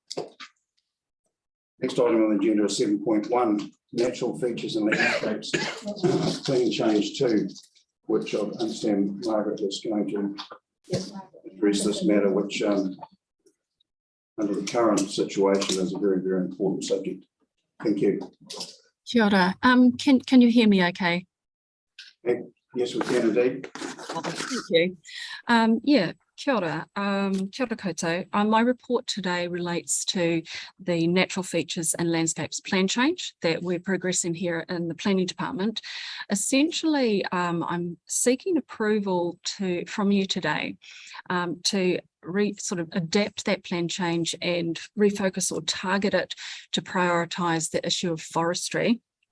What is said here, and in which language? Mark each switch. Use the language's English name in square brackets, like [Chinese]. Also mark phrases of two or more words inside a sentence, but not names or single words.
[English] Next item on the agenda is 7.1, natural features and landscapes, clean change 2, which I understand Margaret is going to address this matter, which under the current situation is a very, very important subject. Thank you. [Māori] Kia ora. [English] Can you hear me okay? Yes, we can indeed. Thank you. Yeah, [Māori] kia ora. Kia ora koutou. [English] My report today relates to the natural features and landscapes plan change that we're progressing here in the planning department. Essentially, I'm seeking approval from you today to sort of adapt that plan change and refocus or target it to prioritise the issue of forestry.